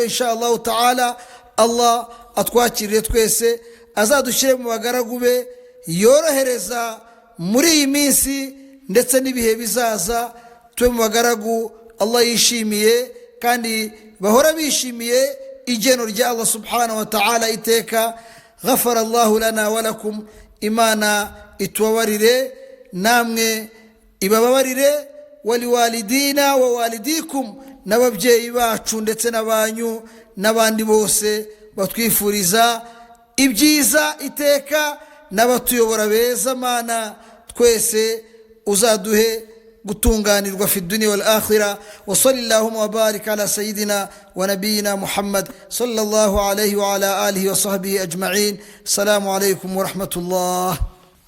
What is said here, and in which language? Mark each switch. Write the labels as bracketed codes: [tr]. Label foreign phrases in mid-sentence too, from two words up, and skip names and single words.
[ar] إن شاء الله تعالى [rw] Allah atwakirire twese, azadushyire mu bagaragu be, yorohereza muri iyi minsi ndetse n'ibihe bizaza, tube mu bagaragu Allah yishimiye, kandi bahora bishimiye igeno rya Allah [ar] سبحانه وتعالى [rw] iteka. [ar] غفر الله لنا ولكم, [rw] Imana itubabarire namwe ibababarire, [ar] ولوالدينا ووالديكم, [rw] n'ababyeyi bacu ndetse n'abanyu n'abandi bose batwifuriza ibyiza iteka, n'abatuyobora beza. Mana twese uzaduhe gutunganirwa [ar] في الدنيا والآخرة. وصلى الله وبارك على سيدنا ونبينا محمد صلى الله عليه وعلى آله وصحبه أجمعين. السلام عليكم ورحمة الله.